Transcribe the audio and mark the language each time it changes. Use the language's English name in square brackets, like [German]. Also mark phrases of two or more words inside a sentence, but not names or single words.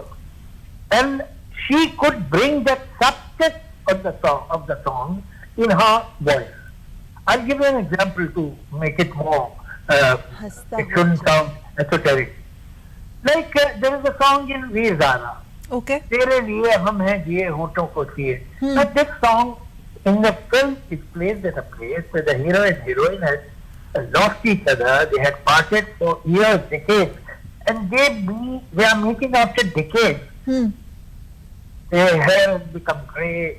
[English] And she could bring that substance of the song in her voice. I'll give you an example to make it more, it shouldn't sound esoteric. Like there is a song in Veer Zara. Okay. [Hindi] तेरे लिए हम हैं जिए होंठों को चिए. [English] But this song in the film is placed at a place where the hero and heroine had lost each other. They had parted for years, decades, and they are meeting after decades. Their hair has become grey.